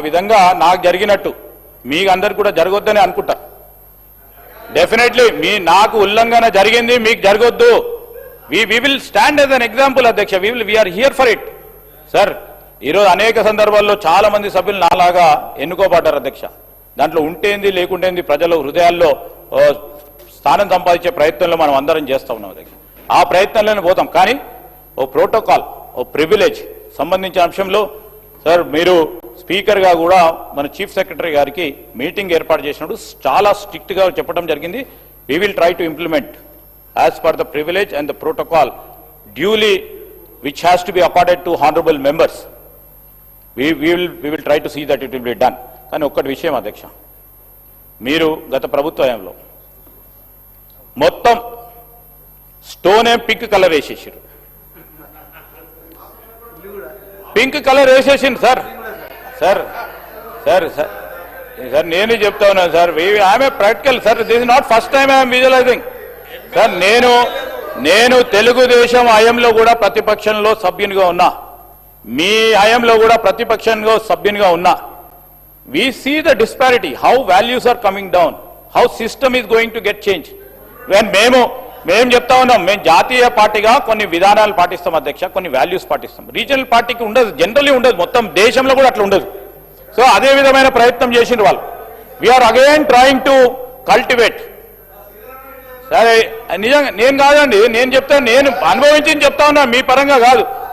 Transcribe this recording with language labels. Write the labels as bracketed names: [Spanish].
[Telugu] ఆ విధంగా నాకు జరిగినట్టు మీకు అందరికి కూడా జరగొద్దని అనుకుంటా. డెఫినెట్లీ నాకు ఉల్లంఘన జరిగింది, మీకు జరగొద్దు. [English] we will stand as an example అధ్యక్ష. we are here for it sir. [Telugu] ఈరోజు అనేక సందర్భాల్లో చాలా మంది సభ్యులు నాలాగా ఎన్నుకోబడ్డారు అధ్యక్ష. దాంట్లో ఉంటేంది లేకుంటేంది ప్రజల హృదయాల్లో స్థానం సంపాదించే ప్రయత్నంలో మనం అందరం చేస్తూ ఉన్నాం అధ్యక్ష. ఆ ప్రయత్నంలోనే పోతాం. కానీ ఓ ప్రోటోకాల్, ఓ ప్రివిలేజ్ సంబంధించిన అంశంలో సార్ మీరు స్పీకర్గా కూడా మన చీఫ్ సెక్రటరీ గారికి మీటింగ్ ఏర్పాటు చేసినప్పుడు చాలా స్ట్రిక్ట్గా చెప్పడం జరిగింది. [English] we will try to implement as per the privilege and the protocol duly which has to be accorded to honorable members. We will try to see that it will be done. [Telugu] కానీ ఒక్కటి విషయం అధ్యక్ష, మీరు గత ప్రభుత్వంలో మొత్తం స్టోనే pink colour వేసేసారు. Pink colour వేసేసింది sir. Sir sir sir sir నేను చెప్తా ఉన్నాను sir. [English] I'm a practical sir. This is not first time I'm visualizing sir. [Telugu] నేను తెలుగుదేశం హయాంలో కూడా ప్రతిపక్షంలో సభ్యునిగా ఉన్నా, మీ హయాంలో కూడా ప్రతిపక్షంలో సభ్యునిగా ఉన్నా. [English] we see the disparity, how values are coming down, how system is going to get changed. [Telugu] when మేము చెప్తా ఉన్నాం, మేము జాతీయ పార్టీగా కొన్ని విధానాలు పాటిస్తాం అధ్యక్ష, కొన్ని వాల్యూస్ పాటిస్తాం. రీజనల్ పార్టీకి ఉండదు, జనరల్లీ ఉండదు, మొత్తం దేశంలో కూడా అట్లా ఉండదు. సో అదే విధమైన ప్రయత్నం చేసిండ్రు వాళ్ళు. [English] We are again trying to cultivate. [Telugu] సరే నిజంగా నేను కాదండి, నేను చెప్తాను, నేను అనుభవించింది చెప్తా ఉన్నా, మీ పరంగా కాదు.